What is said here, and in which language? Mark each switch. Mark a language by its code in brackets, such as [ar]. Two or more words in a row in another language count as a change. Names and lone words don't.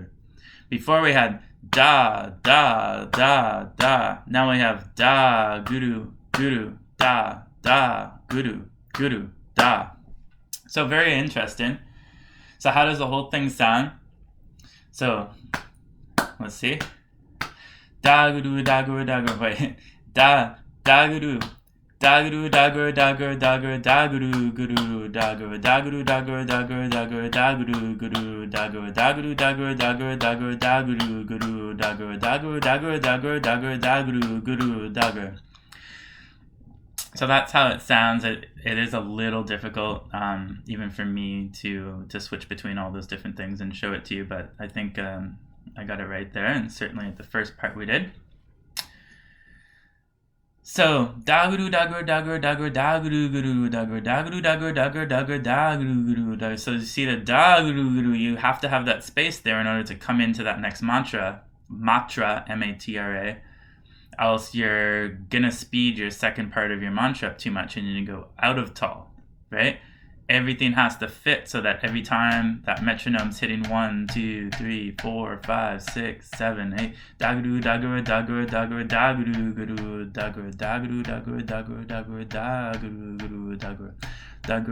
[en] Before we had da. Now we have da, guru, da, guru, da. So very interesting. So how does the whole thing sound? So let's see. Daguru, dagur, dagur. Wait. Daguru. Daguru, dagur, dagur, dagur, daguru, guru, dagur, daguru, dagur, dagur, dagur, daguru, guru, dagur, daguru, dagur, dagur, dagur, daguru, guru, dagur, dagur, dagur, dagur, dagur, daguru, guru, dagur. So that's how it sounds. It is a little difficult, even for me, to switch between all those different things and show it to you. But I think I got it right there, and certainly at the first part we did. So Daguru, dagur, dagur, dagur, daguru, guru, dagur, daguru, dagur, dagur, dagur, daguru, guru, dagur. So you see the daguru, guru, you have to have that space there in order to come into that next matra, matra. Else you're gonna speed your second part of your mantra up too much and you go out of taal, right? Everything has to fit so that every time that metronome's hitting 1, 2, 3, 4, 5, 6, 7, 8, daguru, dagur, dagur, dagur, daguru, guru, dagur, daguru, dagur, dagur, dagur, daguru, guru, dagur,